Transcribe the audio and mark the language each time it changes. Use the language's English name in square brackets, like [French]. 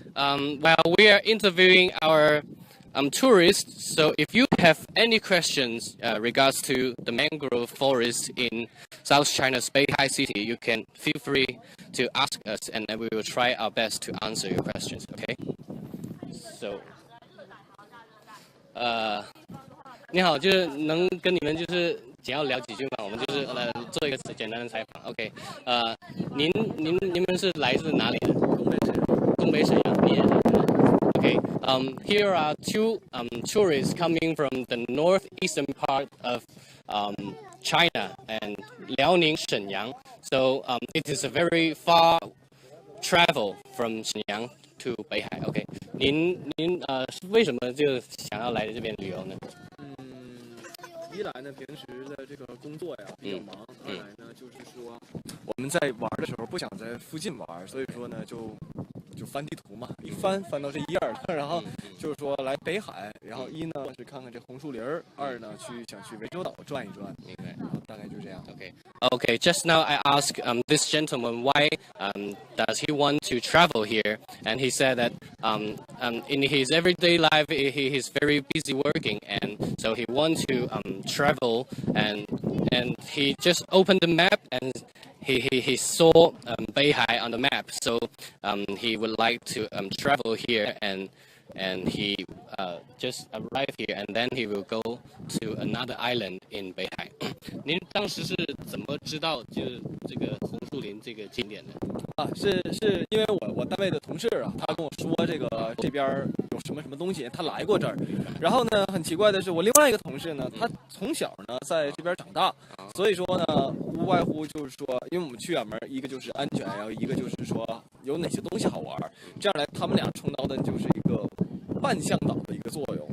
[English] Well, we are interviewing our tourists. So if you have any questions regards to the mangrove forest in South China's Beihai city, you can feel free to ask us, and then we will try our best to answer your questions. Okay. [Chinese] So, 你好，就是能跟你们就是简要聊几句吗？我们就是做一个简单的采访。 OK，你们是来自哪里的？东北沈阳，你也是。 [English] Okay, here are two tourists coming from the northeastern part of China and Liaoning, Shenyang. So it is a very far travel from Shenyang to Beihai. [Chinese] Okay, 您为什么就想要来这边旅游呢？一来呢，平时的这个工作呀比较忙；二来呢，就是说我们在玩的时候不想在附近玩，所以说呢就翻地图嘛，一翻到这一页了，然后就是说来北海，然后一呢是看看这红树林儿，二呢想去涠洲岛转一转，大概就这样。 [English] Okay. Just now I asked this gentleman why does he want to travel here, and he said that in his everyday life he is very busy working, and so he wants to travel, and he just opened the map and he saw Beihai on the map, so he would like to travel here and and he just arrived here, and then he will go to another island in Beihai. [Chinese] 您当时是怎么知道就是这个红树林这个景点的？是因为我单位的同事啊，他跟我说这边有什么什么东西，他来过这儿。然后呢，很奇怪的是，我另外一个同事呢，他从小呢在这边长大，所以说呢，无外乎就是说，因为我们去远门，一个就是安全，然后一个就是说有哪些东西好玩，这样来他们俩充当的就是一个半向导的一个作用。